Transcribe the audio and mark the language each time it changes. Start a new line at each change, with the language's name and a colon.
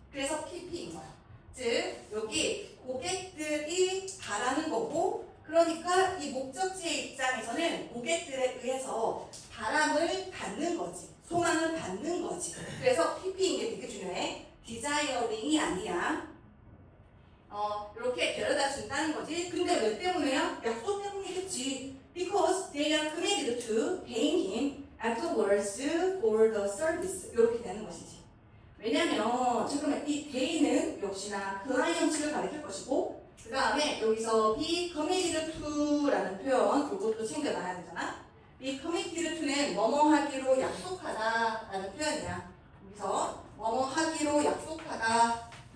Korean: 그래서 PP인 거야. 즉 여기 고객들이 바라는 거고, 그러니까 이 목적지의 입장에서는 고객들에 의해서 바람을 받는 거지. 소망을 받는 거지. 그래서 PP인 게 되게 중요해. desiring이 아니야. 이렇게 데려다 준다는 거지. 근데 왜 때문에야? 약속 때문이겠지.
English: Because they are committed to paying him afterwards for the service.
Korean: 이렇게 되는 것이지. 왜냐면 잠깐만 이 they는 역시나 클라이언트를 가리킬 것이고, 그 다음에 여기서 be committed to라는 표현 이것도 챙겨놔야 되잖아. be committed to는 뭐뭐 하기로 약속하다라는 표현이야. 여기서 뭐뭐 하기로 약속하다.